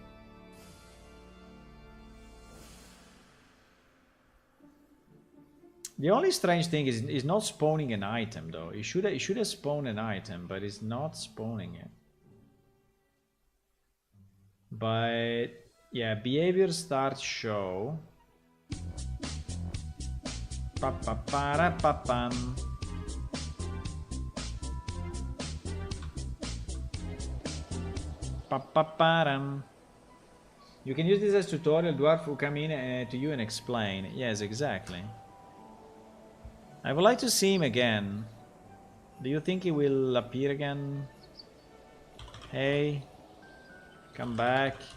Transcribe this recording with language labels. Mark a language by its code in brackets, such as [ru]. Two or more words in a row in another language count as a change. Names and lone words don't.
[en] The only strange thing is not spawning an item though. It should have spawned an item, but it's not spawning it. But yeah, behavior start show. Pa-pa-pa-ra-pa-pam. Pa-pa-pa-ram. You can use this as tutorial. Dwarf will come in to you and explain. Yes, exactly. I would like to see him again. Do you think he will appear again? Hey, come back.